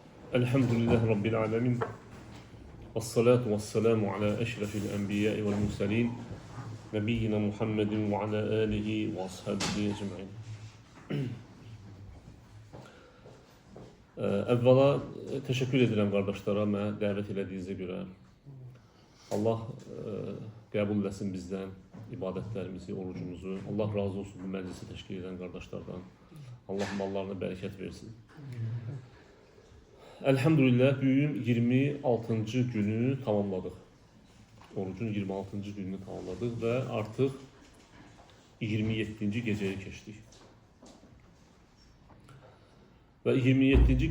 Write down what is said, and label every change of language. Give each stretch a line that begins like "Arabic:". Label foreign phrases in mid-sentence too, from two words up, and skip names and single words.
Arabic: الحمد لله رب العالمين والصلاة والسلام على أشرف الأنبياء والمرسلين. نبينا محمد وعلى آله وأصحابه أجمعين.
Azerbaijani: Əvvəla təşəkkür edirəm qardaşlara mənə dəvət elədiyinizə görə. Allah qəbul etsin bizdən ibadətlərimizi, orucumuzu. Allah razı olsun bu məclisi təşkil edən qardaşlardan. Allah mallarına bərəkət versin.
Turkish: Elhamdülillah bugün 26. günü tamamladık. Orucun 26. gününü tamamladık ve artık 27. geceye geçtik. Ve 27.